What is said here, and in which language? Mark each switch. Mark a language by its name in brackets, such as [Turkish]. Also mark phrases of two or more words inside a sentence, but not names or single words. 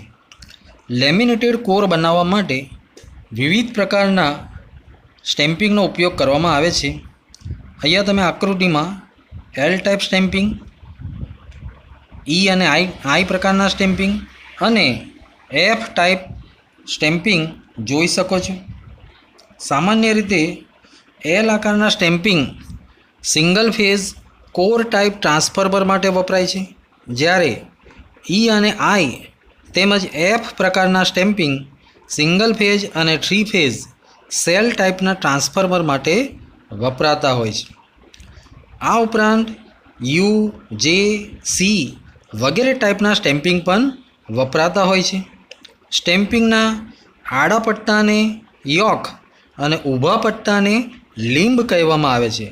[English] laminated core [Gujarati] બનાવવા માટે વિવિધ પ્રકારના સ્ટેમ્પિંગનો ઉપયોગ કરવામાં આવે છે। અહીંયા તમે આકૃતિમાં [English] L type stamping, [Gujarati] ઈ અને આઈ પ્રકારના સ્ટેમ્પિંગ અને [English] F type stamping [Gujarati] જોઈ શકો છો। સામાન્ય રીતે એલ આકારના સ્ટેમ્પિંગ [English] single phase core type transformer [Gujarati] માટે વપરાય છે, જ્યારે ઈ અને આઈ તેમજ એફ પ્રકારના સ્ટેમ્પિંગ [English] single phase [Gujarati] અને 3 ફેઝ સેલ ટાઇપના ટ્રાન્સફોર્મર માટે વપરાતા હોય છે। આ ઉપરાંત યુ, જે, સી વગેરે ટાઇપના સ્ટેમ્પિંગ પણ વપરાતા હોય છે। સ્ટેમ્પિંગના આડા પટ્ટાને યૉક અને ઊભા પટ્ટાને લીંબ કહેવામાં આવે છે।